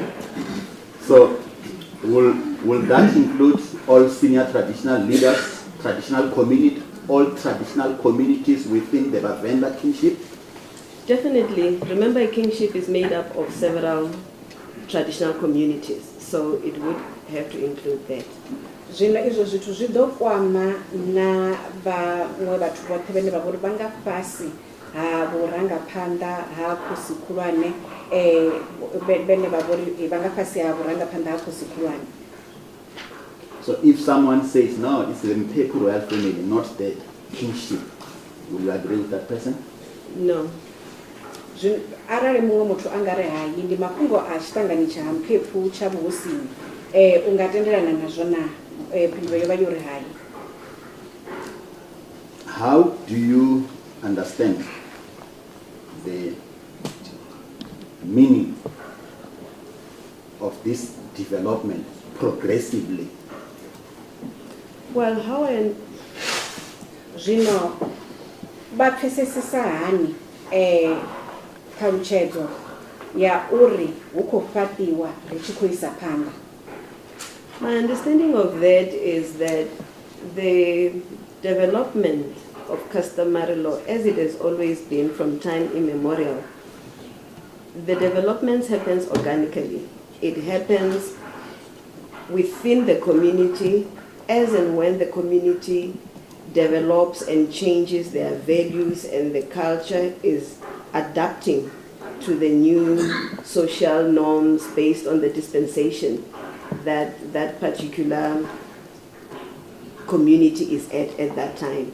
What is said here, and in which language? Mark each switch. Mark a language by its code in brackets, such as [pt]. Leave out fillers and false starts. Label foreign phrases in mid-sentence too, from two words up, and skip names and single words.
[en] so will that include all senior traditional leaders, all traditional communities within the Vhavenda kingship? Definitely. Remember, a kingship is made up of several traditional communities, so it would have to include that. [ve] Zwino izwo zwithu zwi ḓo kwama na vhaṅwe vhathu vhoṱhe vhane vha vhori vha nga fhasi ha vhurangaphanḓa ha khosi khulwane vhane vha vhori vha nga fhasi ha vhurangaphanḓa ha khosi khulwane. [en] So if someone says, no, it's the Mphephu royal family, not the kingship, will you agree with that person? No. [ve] Arali muṅwe muthu a nga ri hayi ndi mafhungo a tshiṱangani tsha Mphephu tsha vhuhosini u nga tendelana nazwo na phindelo yo vha yo ri hayi. [en] How do you understand the meaning of this development progressively? Well, how and [ve] Zwino vha pfesesesa hani ṱhalutshedzo ya uri hu khou fhaṱiwa ri tshi khou isa phanḓa? [en] my understanding of that is that the development of customary law, as it has always been from time immemorial, the developments happens organically. It happens within the community as and when the community develops and changes their values and the culture is adapting to the new social norms based on the dispensation that that particular community is at that time.